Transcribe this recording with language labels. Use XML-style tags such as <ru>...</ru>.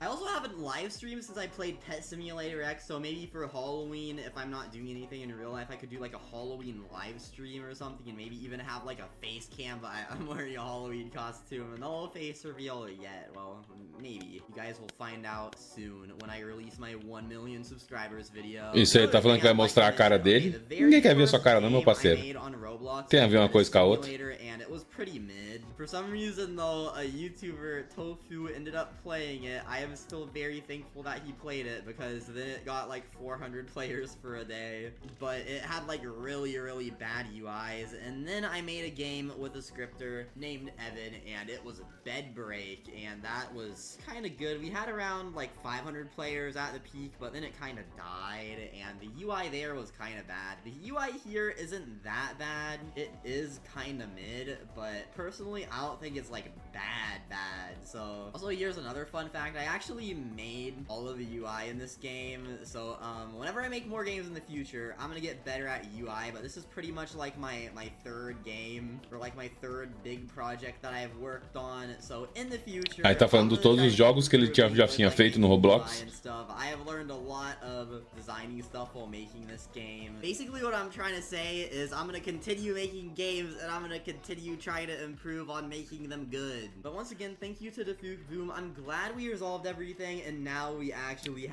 <en>I also haven't live streamed since I played Pet Simulator X, so maybe for Halloween, if I'm not doing anything in real life, I could do like a Halloween live stream or something, and maybe even have like a face cam, but I'm wearing a Halloween costume, and no face reveal yet. Well, maybe. You guys will find out soon when I release my 1 million subscribers video.</en> <pt>Isso aí, tá falando que vai mostrar a cara dele? Ninguém quer ver sua cara não, meu parceiro. Tem a ver uma coisa com a outra.</pt> <en>And it was pretty mid. For some reason though, a YouTuber, Tofu, ended up playing it. I am still very thankful that he played it, because then it got like 400 players for a day. But it had like really bad UIs, and then I made a game with a scripter named Evan, and it was Bed Break, and that was kind of good. We had around like 500 players at the peak, but then it kind of died, and the UI there was kind of bad. The UI here isn't that bad. It is kind of mid, but personally I don't think it's like bad. So also, here's another fun fact. I actually made all of the UI in this game, so whenever I make more games in the future, I'm gonna get better at UI, but this is pretty much like my third game, or like my third big project that I've worked on. So in the future,</en> <pt>aí tá falando de todos os jogos que ele já tinha feito no Roblox.</pt> <en>I have learned a lot of designing stuff while making this game. Basically what I'm trying to say is I'm gonna continue making games, and I'm gonna continue trying to improve on on making them good. But once again, thank you to Defuk Boom. I'm glad we resolved everything and now we actually have</en>